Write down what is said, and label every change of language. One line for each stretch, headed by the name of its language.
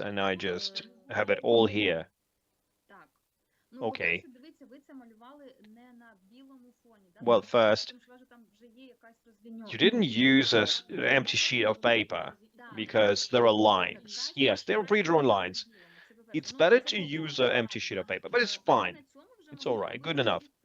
English: And I just have it all here.
Ukrainian: Так.
English: Okay.
Ukrainian: Дивіться, ви це малювали не на білому фоні, да?
English: Well, first,
Ukrainian: Тому що там вже є якась розвіньовка.
English: you didn't use an empty sheet of paper because there are lines. Yes, there are pre-drawn lines. it's better to use an empty sheet of paper, but it's fine. It's all right, good enough.